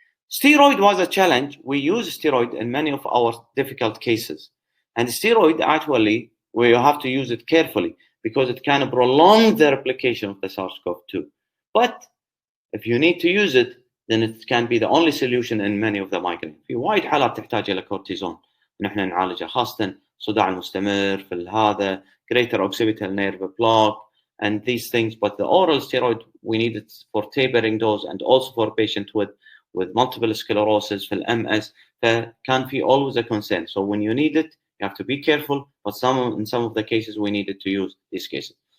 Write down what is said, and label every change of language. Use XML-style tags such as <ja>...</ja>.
<en>Steroid was a challenge. We use steroid in many of our difficult cases. And steroid, actually, we have to use it carefully because it can prolong the replication of the SARS-CoV-2. But if you need to use it, then it can be the only solution in many of the migraine.</en> <ar>في وايد حالات تحتاج إلى كورتيزون نحن نعالجها، خاصة صداع المستمر في هذا</ar> <en>greater occipital nerve block and these things. But the oral steroid, we need it for tapering dose and also for patients with multiple sclerosis في MS.</en> <ar>فكان في</ar> <en>always a concern. So when you need it, you have to be careful. But in some of the cases, we needed to use these cases.</en>